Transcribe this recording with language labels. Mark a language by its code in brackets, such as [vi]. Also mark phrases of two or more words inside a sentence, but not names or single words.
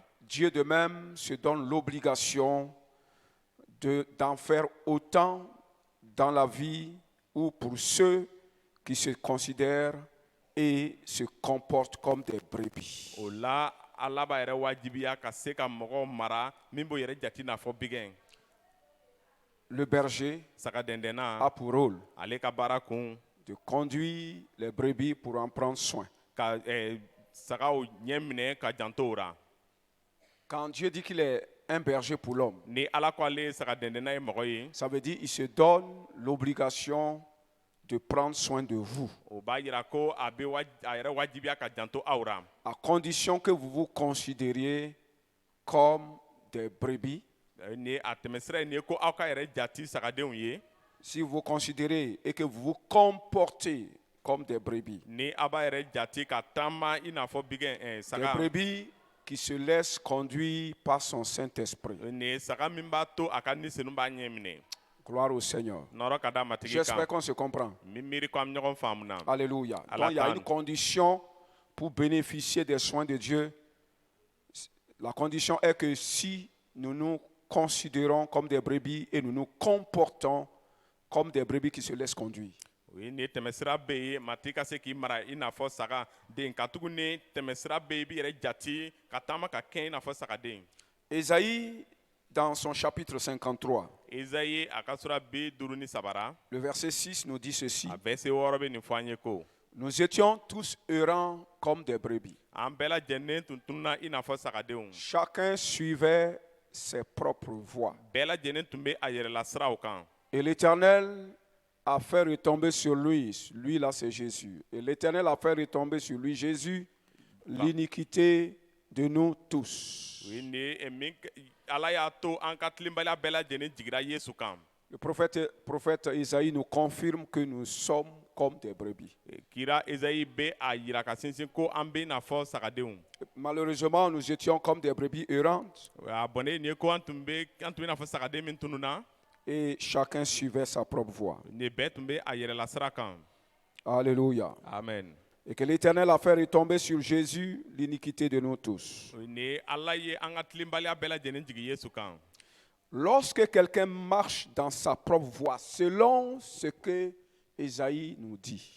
[fr] Dieu de même se donne l'obligation d'en faire autant dans la vie ou pour ceux qui se considèrent et se comportent comme des brebis. [bm] O la ala b'a yɛrɛ wajibiya ka se ka mɔgɔw mara min b'o yɛrɛ jate n'a fɔ bigɛn. [fr] Le berger [bm] Sagaden [fr] a pour rôle [bm] ale ka baara kun [fr] de conduire les brebis pour en prendre soin. [bm] ka sagaw ɲɛ minɛ ka janto o ra. [fr] Quand Dieu dit qu'il est un berger pour l'homme, [bm] Ni ala ko ale ye sagadendena ye mɔgɔ ye. [fr] ça veut dire qu'il se donne l'obligation de prendre soin de vous, [bm] O b'a yira ko a yɛrɛ wajibiya ka janto aw ra. [fr] à condition que vous vous considériez comme des brebis. [bm] Ni a tɛmɛsira ye nin ye ko aw ka yɛrɛ jati sagadenw ye. [fr] Si vous vous considérez et que vous vous comportez comme des brebis, [bm] Ni a b'a yɛrɛ jati ka taama i n'a fɔ bigɛn [fr] des [bm] saga. [fr] brebis qui se laissent conduire par son Saint-Esprit. [bm] Nin ye saga min b'a to a ka ni senu b'a ɲɛ minɛ. [fr] Gloire au Seigneur. [bm] Nɔrɔ ka da matigi [fr] J'espère [bm] kan. [fr] qu'on se comprend. [bm] Min miiri ko an bɛ ɲɔgɔn faamu na. [fr] Alléluia. [bm] Allah [fr] Donc il y a t'en. une condition pour bénéficier des soins de Dieu. La condition est que si nous nous considérons comme des brebis et nous nous comportons comme des brebis qui se laissent conduire. Oui, [bm] ni tɛmɛsira bɛ yen matigi ka se k'i mara i n'a fɔ saga den ka tugu ni tɛmɛsira bɛ yen i b'i yɛrɛ jati ka taama ka kɛɲɛ i n'a fɔ sagaden. [fr] Ésaïe, dans son chapitre 53, [bm] Ezayi a ka sura 53 [fr] le verset 6 nous dit ceci. [bm] a verset 6 bɛ nin fɔ an ye ko [fr] Nous étions tous errants comme des brebis. [bm] an bɛɛ lajɛlen tun tununa i n'a fɔ sagadenw. [fr] Chacun suivait ses propres voies. [bm] Bɛɛ lajɛlen tun bɛ a yɛrɛla siraw kan. [fr] Et l'Éternel a fait retomber sur lui là c'est Jésus. Et l'Éternel a fait retomber sur lui, Jésus, l'iniquité de nous tous. [bm] o ye nin ye min ala y'a to an ka tilenbaliya bɛɛ lajɛlen jigira Yesu kan. [fr] Le prophète Isaïe nous confirme que nous sommes comme des brebis. [bm] Kira Esayi bɛ a yira ka sinsin ko an bɛ i n'a fɔ sagadenw. [fr] Malheureusement, nous étions comme des brebis errantes [bm] A bɔnnen nin ye ko an tun bɛ i n'a fɔ sagaden min tununna. [fr] et chacun suivait sa propre voie. [bm] Nin bɛɛ tun bɛ a yɛrɛla sira kan. [fr] Alléluia. Amen. Et que l'Éternel a fait retomber sur Jésus l'iniquité de nous tous. [bm] Nin ye ala ye an ka tilenbaliya bɛɛ lajɛlen jigin Yesu kan. [fr] Lorsque quelqu'un marche dans sa propre voie, selon ce que Isaïe nous dit,